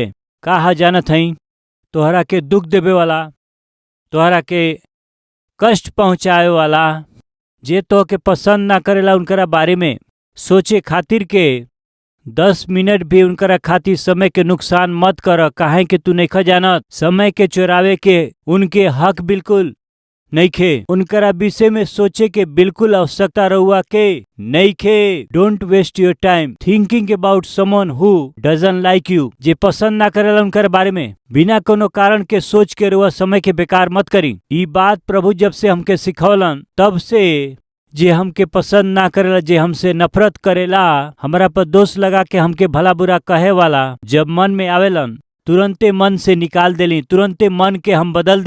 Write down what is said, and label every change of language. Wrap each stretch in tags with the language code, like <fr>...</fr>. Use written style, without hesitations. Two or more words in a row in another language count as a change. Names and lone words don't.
<bho>कहा जानत हई, तोहरा के दुख देवे वाला, तोहरा के कष्ट पहुँचावे वाला, जे तो के पसंद ना करेला, उनकरा बारे में सोचे खातिर के 10 मिनट भी उनकरा खातिर समय के नुकसान मत कर। काहे कि तू नहीं जानत, समय के चुरावे के उनके हक बिल्कुल नहीं खे। उनकरा विषय में सोचे के बिल्कुल आवश्यकता रहुआ के नहीं खे।</bho> <en>don't waste your time thinking about someone who doesn't like you.</en> <bho>जे पसंद ना करेला उनकर बारे में बिना कोनो कारण के सोच के रहुआ समय के बेकार मत करी। ई बात प्रभु जब से हमके सिखौलन, तब से जे हमके पसंद ना करेला, जे हमसे नफरत करेला, हमरा पर दोष लगा के हमके भला बुरा कहे वाला, जब मन में आवेलन तुरंते मन से निकाल देली, तुरंते मन के हम बदल देली।</bho>